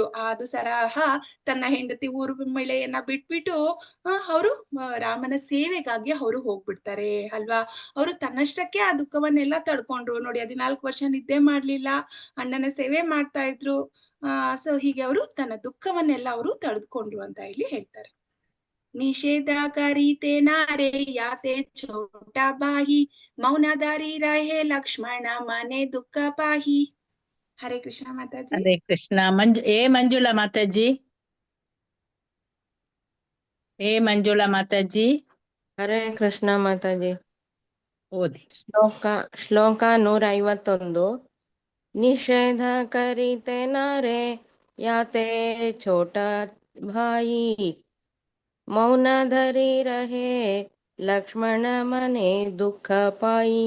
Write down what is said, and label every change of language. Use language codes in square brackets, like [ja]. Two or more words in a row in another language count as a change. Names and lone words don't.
[kn] ಅದು ಸರಹ ತನ್ನ ಹೆಂಡತಿ ಊರ್ಮಿಳೆಯನ್ನ ಬಿಟ್ಬಿಟ್ಟು ಅವರು ರಾಮನ ಸೇವೆಗಾಗಿ ಅವರು ಹೋಗ್ಬಿಡ್ತಾರೆ ಅಲ್ವಾ. ಅವರು ತನ್ನಷ್ಟಕ್ಕೆ ಆ ದುಃಖವನ್ನೆಲ್ಲ ತಡ್ಕೊಂಡ್ರು ನೋಡಿ. 14 ವರ್ಷ ನಿದ್ದೆ ಮಾಡ್ಲಿಲ್ಲ, ಅಣ್ಣನ ಸೇವೆ ಮಾಡ್ತಾ ಇದ್ರು. ಸೊ ಹೀಗೆ ಅವರು ತನ್ನ ದುಃಖವನ್ನೆಲ್ಲ ಅವರು ತಡೆದುಕೊಂಡ್ರು ಅಂತ ಇಲ್ಲಿ ಹೇಳ್ತಾರೆ. [hi] निषेध करीते नारे याते छोटा बाही मौनधारी रहे लक्ष्मण मने दुःख पाही. हरे कृष्ण माताजी. [kn] ಹರೇ ಕೃಷ್ಣ. ಮಂಜುಳಾ ಮಾತಾಜಿ. ಮಂಜುಳಾ ಮಾತಾಜಿ ಹರೇ ಕೃಷ್ಣ ಮಾತಾಜಿ. ಓದಿ. ಶ್ಲೋಕ 151. [hi] निषेध करिते नारे याते छोट भाई मौन धरि रहे लक्ष्मण मने दुःख पाई.